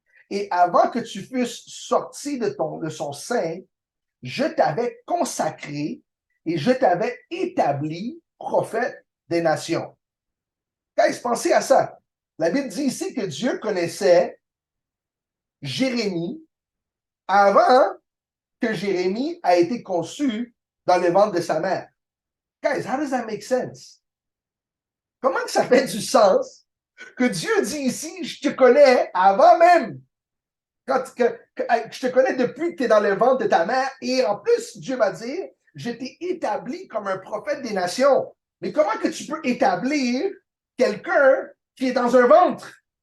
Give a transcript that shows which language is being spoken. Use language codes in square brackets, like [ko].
[fr] Et avant que tu fusses sorti de son sein, je t'avais consacré et je t'avais établi prophète des nations. Guys, pensez à ça. La Bible dit ici que Dieu connaissait Jérémie avant que Jérémie a été conçu dans le ventre de sa mère. [en] Guys, how does that make sense? [fr] Comment que ça fait du sens que Dieu dit ici: je te connais avant même, je te connais depuis que tu es dans le ventre de ta mère, et en plus, Dieu va dire: je t'ai établi comme un prophète des nations. Mais comment que tu peux établir quelqu'un qui est dans un ventre?